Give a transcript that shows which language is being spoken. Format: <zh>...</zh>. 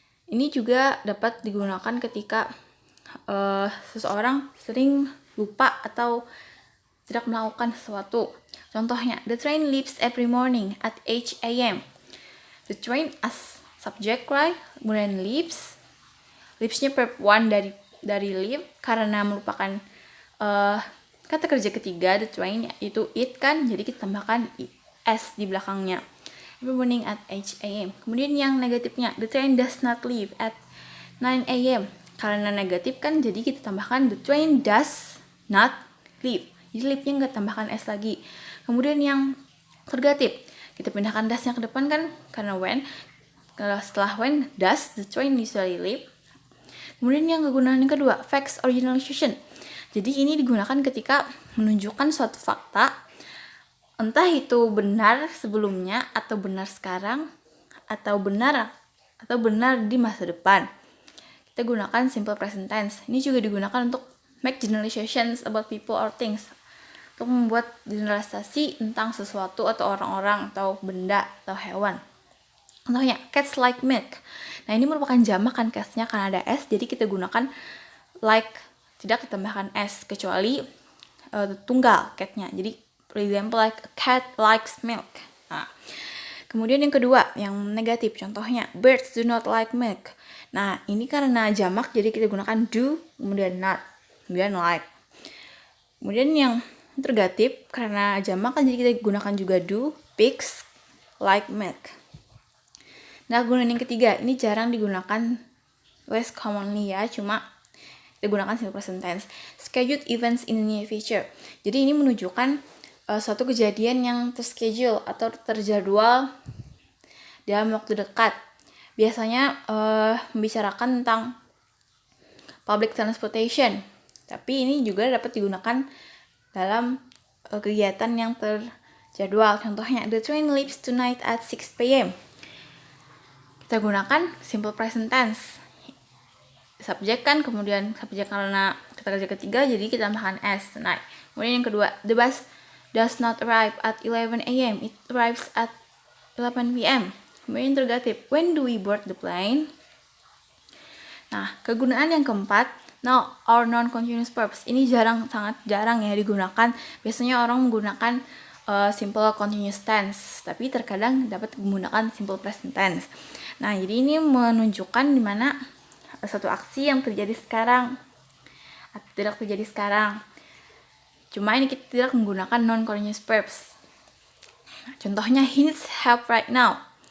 <id>Ini juga dapat digunakan ketika seseorang sering lupa atau tidak melakukan sesuatu.</id> <en>Contohnya, the train leaves every morning at 8 a.m. The train as subject, right?</en> <id>Kemudian leaves-nya verb one dari leave karena merupakan kata kerja ketiga,</id> <en>the train,</en> <id>itu it kan, jadi kita tambahkan s di belakangnya.</id> <en>Every morning at 8 a.m.</en> <id>Kemudian yang negatifnya,</id> <en>the train does not leave at 9 a.m.</en> <id>Karena negatif kan, jadi kita tambahkan</id> <en>the train does not leave.</en> <id>Jadi leave-nya nggak tambahkan s lagi. Kemudian yang interrogatif, kita pindahkan das-nya ke depan kan, karena when. setelah</id> <en>when does the train usually leave.</en> <id>Kemudian yang kegunaan yang kedua,</id> <en>facts or generalization.</en> <id>Jadi ini digunakan ketika menunjukkan suatu fakta, entah itu benar sebelumnya atau benar sekarang atau benar di masa depan. Kita gunakan simple present tense. Ini juga digunakan untuk</id> <en>make generalizations about people or things,</en> <id>untuk membuat generalisasi tentang sesuatu atau orang-orang atau benda atau hewan. Contohnya,</id> <en>cats like milk.</en> <id>Nah, ini merupakan jamak kan cats-nya karena ada s, jadi kita gunakan like, tidak ditambahkan s, kecuali tunggal cat-nya. Jadi,</id> <en>for example, like a cat likes milk.</en> <id>Nah, kemudian yang kedua, yang negatif, contohnya</id> <en>birds do not like milk.</en> <id>Nah, ini karena jamak, jadi kita gunakan do, kemudian not, kemudian like. Kemudian yang interrogatif, karena jamak kan jadi kita gunakan juga do,</id> <en>pigs like milk.</en> <id>Nah, kegunaan yang ketiga, ini jarang digunakan,</id> <en>less commonly</en> <id>ya, cuma kita gunakan simple present tense.</id> <en>Scheduled events in the near future.</en> <id>Jadi ini menunjukkan suatu kejadian yang terschedule atau terjadwal dalam waktu dekat. Biasanya membicarakan tentang public transportation. Tapi ini juga dapat digunakan dalam kegiatan yang terjadwal. Contohnya,</id> <en>the train leaves tonight at 6 p.m.</en> <id>Kita gunakan simple present tense. Subjek kan, kemudian subjek karena kata kerja ketiga, jadi kita tambahkan s, tonight. Kemudian yang kedua,</id> <en>the bus does not arrive at 11 a.m. It arrives at 11 p.m.</en> <id>Kemudian</id> <en>interrogative, when do we board the plane?</en> <id>Nah, kegunaan yang keempat,</id> <en>now or non-continuous verbs.</en> <id>Ini sangat jarang ya digunakan. Biasanya orang menggunakan simple continuous tense, tapi terkadang dapat menggunakan simple present tense. Nah, jadi ini menunjukkan di mana satu aksi yang terjadi sekarang atau tidak terjadi sekarang. Cuma ini kita tidak menggunakan non-continuous verbs. Contohnya,</id> <en>he needs help right now.</en>